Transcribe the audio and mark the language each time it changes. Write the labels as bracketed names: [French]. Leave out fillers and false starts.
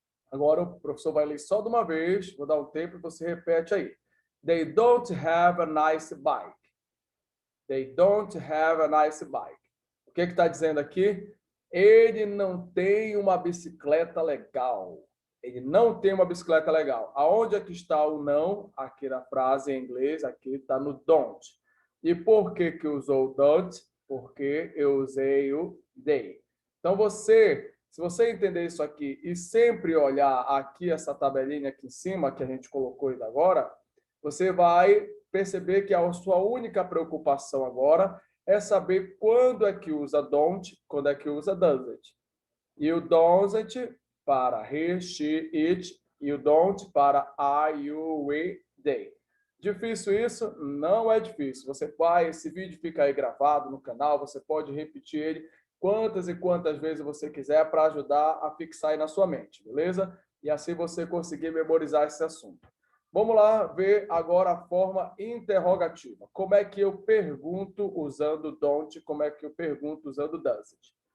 [Portuguese] Agora o professor vai ler só de uma vez, vou dar um tempo e você repete aí. [English] They don't have a nice bike. They don't have a nice bike. [Portuguese] O que está dizendo aqui? Ele não tem uma bicicleta legal. Ele não tem uma bicicleta legal. Aonde é que está o não? Aqui na frase em inglês, aqui está no don't. E por que que usou o don't? Porque eu usei o they. Então, se você entender isso aqui e sempre olhar aqui essa tabelinha aqui em cima, que a gente colocou ainda agora, você vai perceber que a sua única preocupação agora é saber quando é que usa don't, quando é que usa doesn't. E o doesn't para he, she, it, e o don't para I, you, we, they. Difícil isso? Não é difícil. Esse vídeo fica aí gravado no canal, você pode repetir ele quantas e quantas vezes você quiser para ajudar a fixar aí na sua mente, beleza? E assim você conseguir memorizar esse assunto. Vamos lá ver agora a forma interrogativa. Como é que eu pergunto usando don't? Como é que eu pergunto usando doesn't?